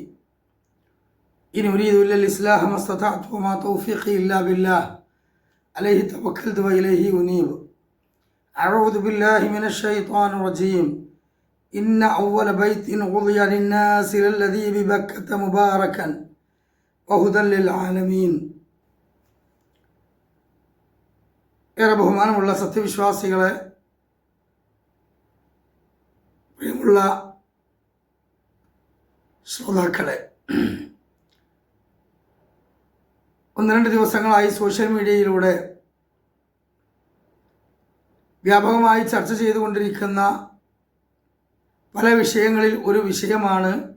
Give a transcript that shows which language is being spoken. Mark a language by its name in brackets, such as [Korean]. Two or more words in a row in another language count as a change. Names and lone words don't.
[Arabic] إن أريد إلا الإصلاح ما استطعت وما توفيقي إلا بالله عليه توكلت وإليه أنيب. أعوذ بالله من الشيطان الرجيم. إن أول بيت وضع للناس للذي ببكة مباركا وهدى للعالمين. [Malayalam] ഏറെ ബഹുമാനമുള്ള സത്യവിശ്വാസികളെ, പ്രിയമുള്ള ശ്രോതാക്കളെ, ഒന്ന് രണ്ട് ദിവസങ്ങളായി സോഷ്യൽ മീഡിയയിലൂടെ വ്യാപകമായി ചർച്ച ചെയ്തുകൊണ്ടിരിക്കുന്ന പല വിഷയങ്ങളിൽ ഒരു വിഷയമാണ്